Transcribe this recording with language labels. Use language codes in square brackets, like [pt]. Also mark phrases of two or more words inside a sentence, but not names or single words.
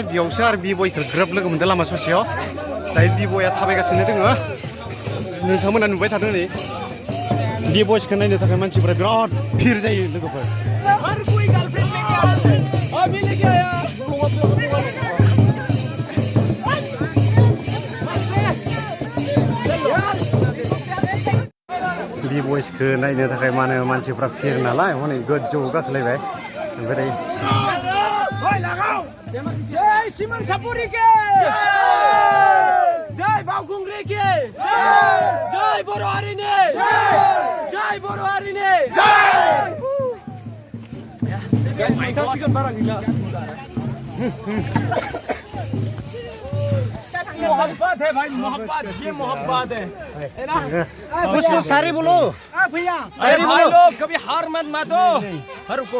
[brx] बेयावसो आरो बिबयखौ ग्रोब लोगो मोनदों लामा ससेयाव दायो बिबया थाबायगासिनो दोङो नोंथांमोना नुबाय थादों नै बिबयसखौ नायनो थाखाय मानसिफोरा बिराद भिर जायो लोगोफोर बिबयसखौ नायनो थाखाय मा होनो मानसिफ्रा भिर नालाय हनै गोजौआव गाखोलायबाय ओमफ्राय जय सिमन सापुरी के जय बावखुंग्री के जय बर' हारिनि जय बर' हारिनि [hi] मोहब्बत है भाई मोहब्बत ये मोहब्बत है ना कुछ तो सारे बोलो भैया सारे भाई बोलो लोग कभी हार मत मानो रुको